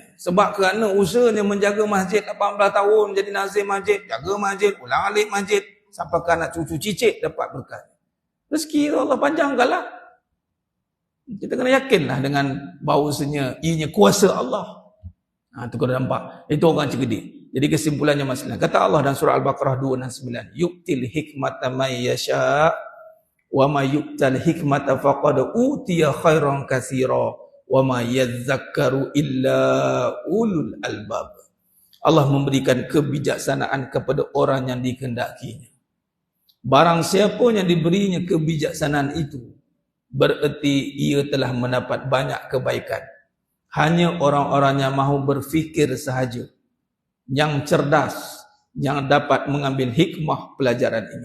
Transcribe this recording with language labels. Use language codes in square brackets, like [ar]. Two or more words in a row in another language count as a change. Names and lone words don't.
[ms] Sebab kerana usahanya menjaga masjid 18 tahun, jadi nazim masjid, jaga masjid, ulang alik masjid, sampai ke anak cucu cicit dapat berkat. Rezeki Allah panjangkanlah. Kita kena yakinlah dengan bahawasanya ianya kuasa Allah. Itu kena nampak. Itu orang cerdik. Jadi kesimpulannya masalah. Kata Allah dalam surah Al-Baqarah 269. [ar] يؤتي الحكمة من يشاء ومن يؤت الحكمة فقد أوتي خيرا كثيرا وما يذكر إلا أولو الألباب. [ms] Allah memberikan kebijaksanaan kepada orang yang dikehendakinya. Barang siapa yang diberinya kebijaksanaan itu, bererti ia telah mendapat banyak kebaikan. Hanya orang-orang yang mahu berfikir sahaja, yang cerdas, yang dapat mengambil hikmah pelajaran ini.